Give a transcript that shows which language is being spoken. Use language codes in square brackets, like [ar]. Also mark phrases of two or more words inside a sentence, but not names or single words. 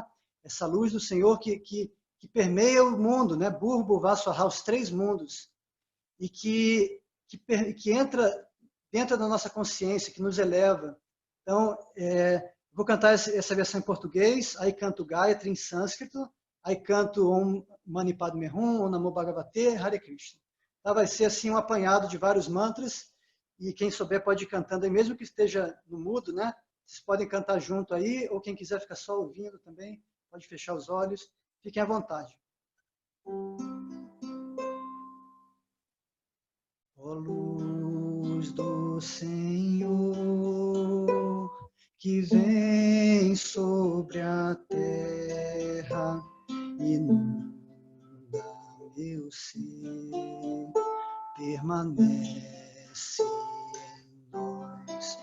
[pt] Essa luz do Senhor que permeia o mundo, né? [sa] भूर्भुवः, स्वः, [pt] os 3 mundos, e que entra dentro da nossa consciência, que nos eleva. Então, vou cantar essa versão em português, aí canto Gayatri em sânscrito, aí canto Om Mani Padme Hum, Om Namo Bhagavate, Hare Krishna. Então, vai ser assim um apanhado de vários mantras, e quem souber pode ir cantando aí, mesmo que esteja no mudo, né? Vocês podem cantar junto aí, ou quem quiser ficar só ouvindo também, pode fechar os olhos. Fiquem à vontade. Ó luz do Senhor, que vem sobre a terra, inunda meu ser, permanece em nós.